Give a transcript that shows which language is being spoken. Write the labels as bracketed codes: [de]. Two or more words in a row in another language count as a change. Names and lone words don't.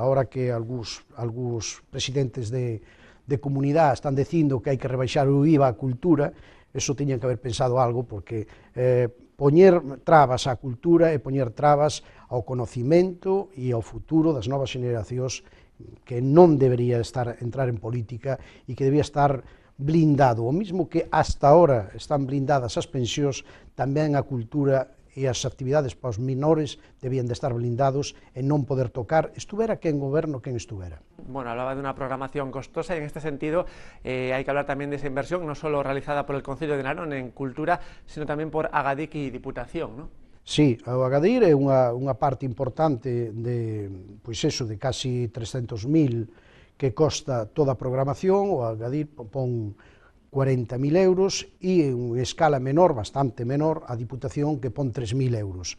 [gl] Ahora que algúns presidentes de comunidade están dicindo que hai que rebaixar o IVA á cultura, eso tiñan que haber pensado algo, porque poñer trabas á cultura e poñer trabas ao conocimento e ao futuro das novas xeneracións, que non debería entrar en política e que debía estar blindado. O mismo que [es] hasta ahora [gl] están blindadas as pensións, tamén a cultura e as actividades para os menores debían de estar blindados e non poder tocar, estuvera quen goberno, quen estuvera. [es] Bueno, hablaba de una programación costosa y en este sentido hay que hablar también de esa inversión, no solo realizada por el Concello de Narón en cultura, sino también por Agadic y Diputación, ¿no? [gl] Sí, o Agadir é unha parte importante de, pois eso, de casi 300.000 que costa toda a programación. O Agadir pon 40.000 euros e en escala menor, bastante menor, a Diputación que pon 3.000 euros.